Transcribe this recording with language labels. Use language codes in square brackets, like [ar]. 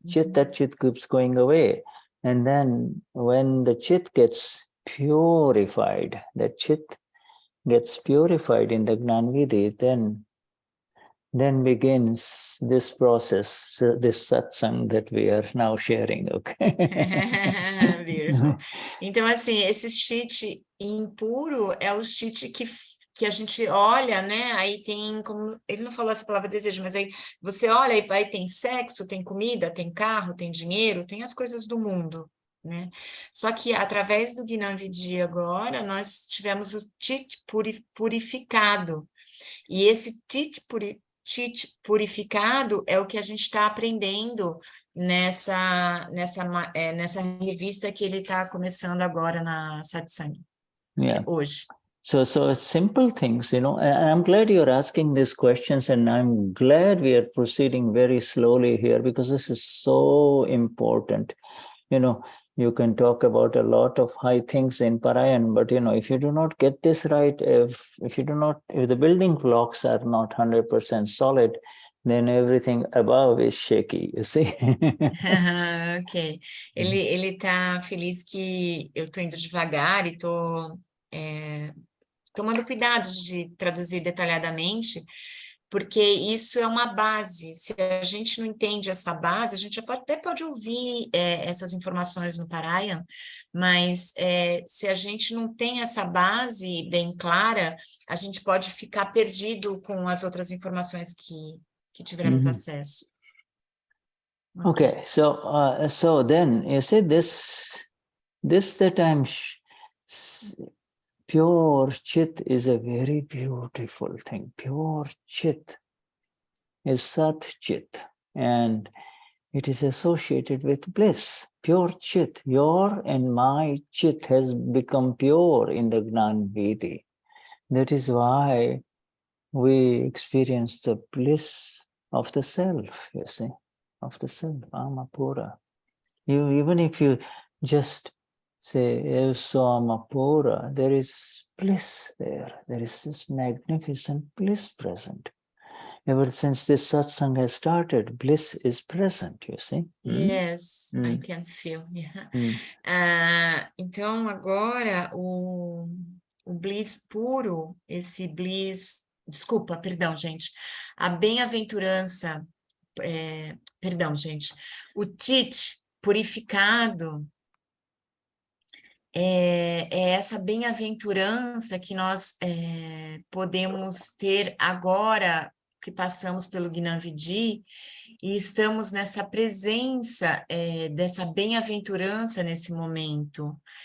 [en] That chit keeps going away. And then when the chit gets purified, that chit gets purified in the Gnani, then begins this process, this satsang that we are now sharing, okay? Beautiful. [pt] Então, assim, esse chit impuro é o chit que a gente olha, né? Aí tem, como ele não falou essa palavra desejo, mas aí você olha e vai, tem sexo, tem comida, tem carro, tem dinheiro, tem as coisas do mundo, né? Só que através do Gnani agora, nós tivemos o chit purificado. E esse chit purificado é o que a gente está aprendendo nessa revista que ele está começando agora na Satsang, hoje. [en] So simple things, and I'm glad you're asking these questions, and I'm glad we are proceeding very slowly here because this is so important. You can talk about a lot of high things in Parayan, but if you do not get this right, if the building blocks are not 100% solid, then everything above is shaky, you see. Ok. [pt] Ele tá feliz que eu tô indo devagar e tô tomando cuidado de traduzir detalhadamente, porque isso é uma base. Se a gente não entende essa base, a gente até pode ouvir essas informações no Parayan, mas se a gente não tem essa base bem clara, a gente pode ficar perdido com as outras informações que tiveremos acesso. [en] Okay, so then you see this that I'm pure chit is a very beautiful thing. Pure chit is Sat Chit, and it is associated with bliss. Pure chit, your and my chit has become pure in the Gnani. That is why we experience the bliss of the self, you see, of the self, Alma Pura. Even if you just say, "Eso Alma Pura," there is bliss there. There is this magnificent bliss present. Ever since this satsang has started, bliss is present, you see. Yes, I can feel. Yeah. [pt] Então, agora, o bliss puro, esse bliss... Desculpa, perdão, gente. A bem-aventurança... perdão, gente. O tit purificado é essa bem-aventurança que nós podemos ter agora que passamos pelo Gnani e estamos nessa presença dessa bem-aventurança nesse momento.